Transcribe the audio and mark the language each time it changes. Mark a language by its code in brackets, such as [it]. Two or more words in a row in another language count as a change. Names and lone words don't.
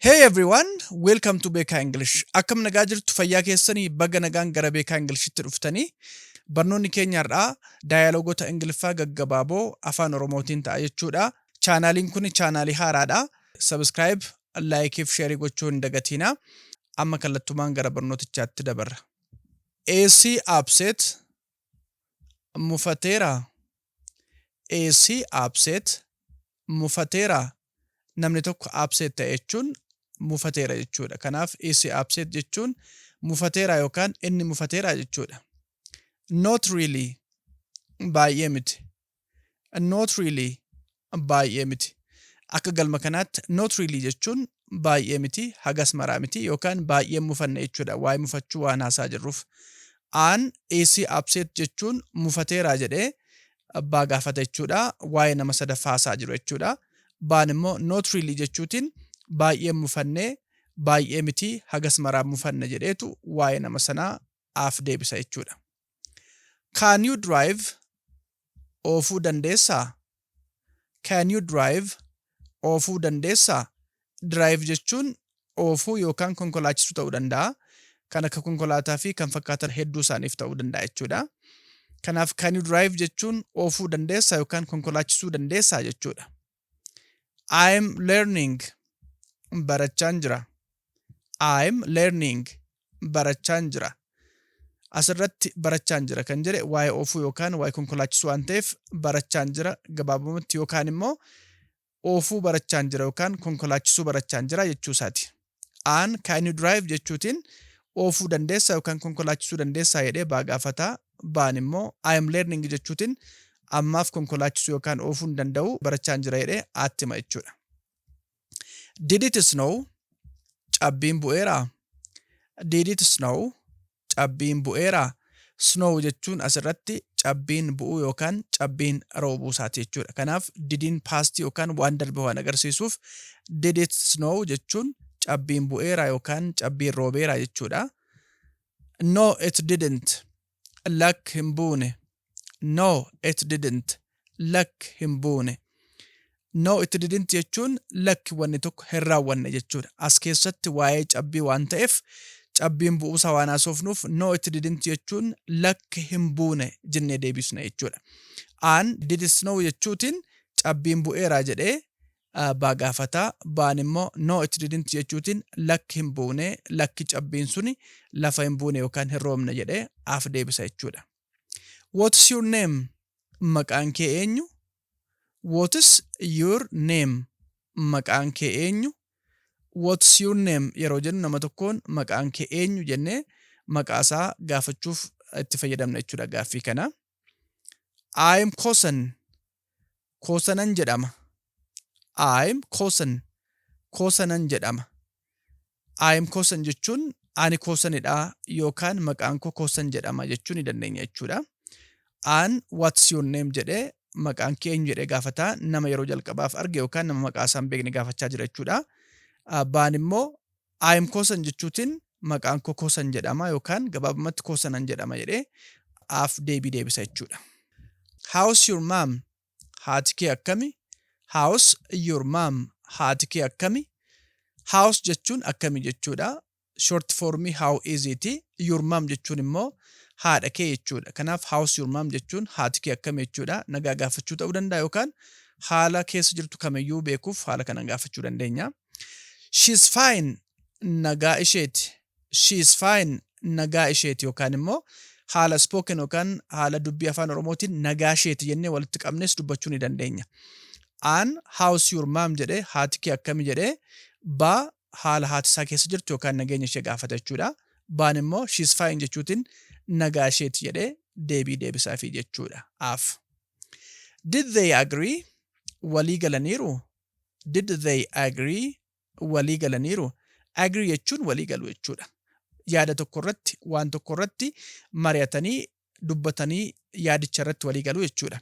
[en] Hey everyone, welcome to Beekaa English. [om] Akkam nagaa jirtu fayyaa keessanii baga nagaan gara Beekaa Englishitti dhuftanii barnoonni keenya har'aa Daayaaloogota Ingiliffaa Gaggabaaboo Afaan Oromootiin ta'a jechuudha. Chaanaaliin kun chaanaalii haaraadha. [en] Subscribe, like [om] fi share gochuu hin dagatinaa. Amma kallattumaan gara barnootichaatti dabarra. AC upset mufateera. AC upset mufateera. Namni tokko upset ta'e jechuun mufateera jechuudha. Kanaaf AC upset jechuun mufateera yookaan inni mufateera jechuudha. [en] Not really [om] baay'ee miti. [en] Not really [om] baay'ee miti. Akka galma kanaatti [en] not really [om] jechuun baay'ee miti, hagas maraa miti yookaan baay'ee mufanne jechuudha. Waa'ee mufachuu waan haasaa jirruuf. Aan AC upset jechuun mufateera jedhee abbaa gaafata jechuudha. Waa'ee nama sadaffaa haasaa jiru jechuudha. Baan immoo [en] not really [om] jechuutiin baay'ee mufannee baay'ee miti hagas maraa mufanne jedheetu waa'ee nama sanaa af deebisa jechuudha. [en] Can you drive [om] oofuu dandeessaa? [en] Can you drive [om] oofuu dandeessaa? Drive jechuun oofuu yookaan konkolaachisuu ta'uu danda'a. Kan akka konkolaataa fi kan fakkaatan hedduu isaaniif ta'uu danda'a jechuudha. Kanaaf [en] can you drive [om] jechuun oofuu dandeessaa yookaan konkolaachisuu dandeessaa jechuudha. [en] I'm learning [om] barachaan jira. [en] I'm learning [om] barachaan jira. Asirratti barachaan jira kan jedhe waa'ee oofuu yookaan waa'ee konkolaachisuu waan ta'eef barachaan jira gabaabumatti yookaan immoo oofuu barachaan jira yookaan konkolaachisuu barachaan jira jechuu isaati. Aan [en] can you drive [om] jechuutiin oofuu dandeessaa yookaan konkolaachisuu dandeessaa jedhee baa gaafataa. Baan immoo [en] I'm learning [om] jechuutiin ammaaf konkolaachisuu yookaan oofuu hin danda'u barachaan jira jedhee attima jechuudha. [en] Did it snow? [om] Cabbiin bu'eeraa? [en] Did it snow? [om] Cabbiin bu'eeraa? Snow jechuun asirratti cabbiin bu'uu yookaan cabbiin roobuu isaati jechuudha. Kanaaf didiin past yookaan waan darbe waan agarsiisuuf [en] did it snow [om] jechuun cabbiin bu'eeraa yookaan cabbiin roobeeraa jechuudha. [en] No, it didn't. [om] Lakk hin buune. [en] No, it didn't. [om] Lakk hin buune. [en] No, it didn't [om] jechuun lakki wanni tokko hin raawwanne jechuudha. As keessatti waa'ee cabbii waan ta'eef cabbiin bu'uusaa waan haasofnuuf [en] no, it didn't [om] jechuun lakki hin buune jennee deebisna jechuudha. Aan [en] did it snow [om] jechuutiin cabbiin bu'eeraa jedhee baa gaafataa. Baan immoo [en] no, it didn't [om] jechuutiin lakki hin buune lakki cabbiin suni lafa hin buune yookaan hin roobne jedhee af deebisa jechuudha. [en] What's your name? [om] Maqaan kee eenyu? [en] What is your name? [om] Maqaan kee eenyu? [en] What's your name? [om] Yeroo jennu nama tokkoon maqaan kee eenyu jennee maqaasaa gaafachuuf itti fayyadamna jechuudha gaaffii kana. I'm Kosan. Kosanan jedhama. I'm Kosan. Kosanan jedhama. I'm Kosan jechuun ani Kosanidha yookaan maqaan koo Kosan jedhama jechuu ni dandeenya jechuudha. Aan [en] what's your name [om] jedhee maqaan kee eenyu jedhee gaafataa nama yeroo jalqabaaf arge yookaan nama maqaa isaa hin beekne gaafachaa jira jechuudha. Baan immoo I'm Kosan jechuutiin maqaan koo Kosan jedhama yookaan gabaabumatti Kosanan jedhama jedhee af deebii deebisa jechuudha. [en] How's your mom? [om] Haati kee akkami? [en] How's your mom? [om] Haati kee akkami? How's jechuun akkami jechuudha. [en] Short form how is it? Your mom [om] jechuun immoo haadha kee jechuudha. Kanaaf [en] how's your mom [om] jechuun haati kee akkami jechuudha. Nagaa gaafachuu ta'uu danda'a yookaan haala keessa jirtu kamiyyuu beekuuf haala kana gaafachuu dandeenya. [en] She's fine. [om] Nagaa isheeti. [en] She's fine. [om] Nagaa isheeti yookaan immoo haala spoken yookaan haala dubbii afaan Oromootiin nagaa isheeti jennee walitti qabnes dubbachuu ni dandeenya. Aan [en] how's your mom [om] jedhee haati kee akkami jedhee baa haala haati isaa keessa jirtu yookaan nageenya ishee gaafata jechuudha. Baan immoo [en] she's fine [om] jechuutiin nagaa isheeti jedhee deebii deebisaafi jechuudha. [en] Af. Did they agree? [om] Walii galaniiru? [en] Did they agree? [om] Walii galaniiru? Agree jechuun walii galu jechuudha. Yaada tokko irratti waan tokko irratti mari'atanii dubbatanii yaadicha irratti walii galu jechuudha.